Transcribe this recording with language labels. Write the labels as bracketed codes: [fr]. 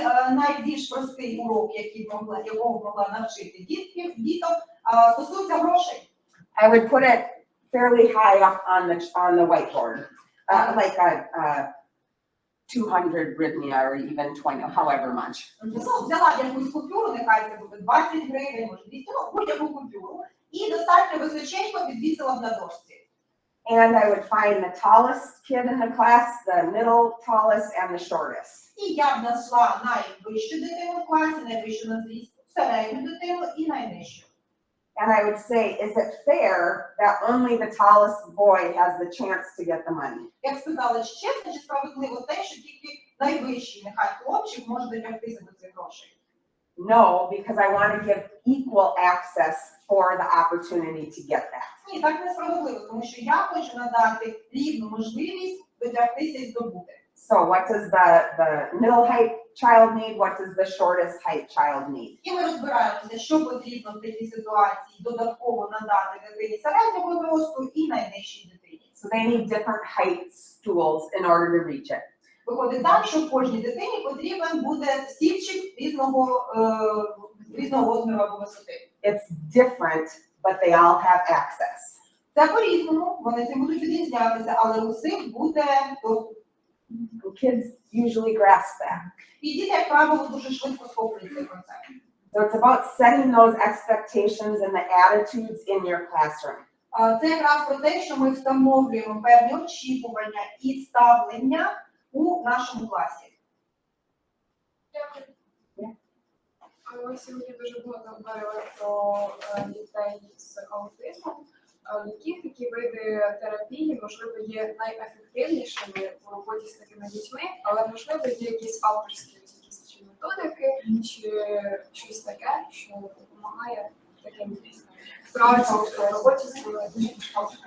[uk] Найбільш простий урок, якого могла навчити діток, стосується грошей. [en] I would put it fairly high up on the whiteboard, like a 200 hryvnia or even 20, however much. [uk] Взяла якусь купюру, нехай це буде 20 гривень, може 200, будь-яку купюру, і достатньо височенько підвісила б на дошці. [en] And I would find the tallest kid in the class, the middle tallest, and the shortest. [uk] І я б знайшла найвищу дитину в класі, найвищу на зріст, середню дитину і найнижчу. [en] And I would say, is it fair that only the tallest boy has the chance to get the money? [uk] Я б спитала, чи чесно, чи справедливо те, що тільки найвищий, нехай хлопчик, може дотягтися до цих грошей. [en] No, because I want to give equal access for the opportunity to get that. [uk] Ні, так несправедливо, тому що я хочу надати рівну можливість дотягтися і здобути. [en] So what does the middle height child need? What does the shortest height child need? [uk] І ми розбираємося, що потрібно в такій ситуації додатково надати дитині середнього зросту і найнижчій дитині. [en] So they need different height stools in order to reach it. [uk] Виходить так, що кожній дитині потрібен буде стільчик різного розміру або висоти. [en] It's different, but they all have access. [uk] Це по-різному, вони цим будуть відрізнятися, але усіх буде доступ. [en] Kids usually grasp that. [uk] І діти, як правило, дуже швидко схоплюють цей концепт. [en] So it's about setting those expectations and the attitudes in your classroom. [uk] Це якраз про те, що ми встановлюємо певні очікування і ставлення у нашому класі. Ми сьогодні дуже багато говорили про дітей з аутизмом. Які такі види терапії, можливо, є найефективнішими в роботі з такими дітьми, але, можливо, є якісь авторські якісь чи методики, чи щось таке, що допомагає таким ситуаціям в роботі з цими дітьми.